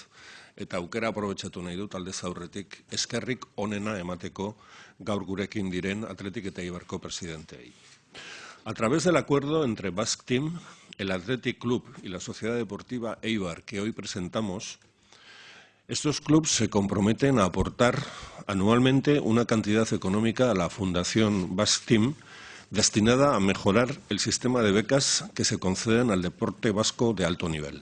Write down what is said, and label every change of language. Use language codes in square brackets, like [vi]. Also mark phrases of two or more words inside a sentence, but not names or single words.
[eu] Eta aukera aprobetxatu nahi dut aldez aurretik eskerrik onena emateko gaur gurekin diren Athletic eta Eibarko presidenteei. [es] A través del acuerdo entre Basque Team, el Athletic Club y la Sociedad Deportiva Eibar que hoy presentamos, estos clubes se comprometen a aportar anualmente una cantidad económica a la Fundación Basque Team destinada a mejorar el sistema de becas que se conceden al deporte vasco de alto nivel.